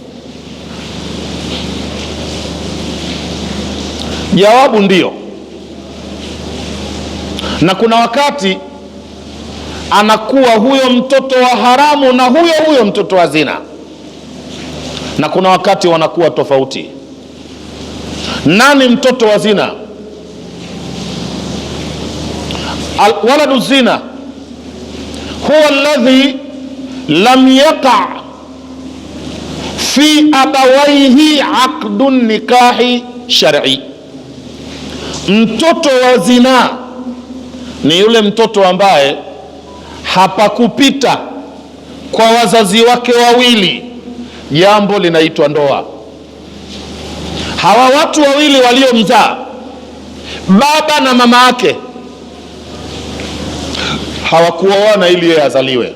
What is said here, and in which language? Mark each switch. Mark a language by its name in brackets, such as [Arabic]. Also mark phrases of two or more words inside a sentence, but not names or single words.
[Swahili] Jawabu ndio. Na kuna wakati anakuwa huyo mtoto wa haramu na huyo mtoto wa zina, na kuna wakati wanakuwa tofauti. Nani mtoto wa zina? [Arabic] ولد الزنا هو الذي لم يقع في أبويه عقد النكاح الشرعي. [Swahili] Mtoto wa zina ni yule mtoto ambaye hapakupita kwa wazazi wake wawili jambo linaitwa ndoa. Hawa watu wawili waliomzaa, baba na mama yake, hawakuoana ili yeye azaliwe.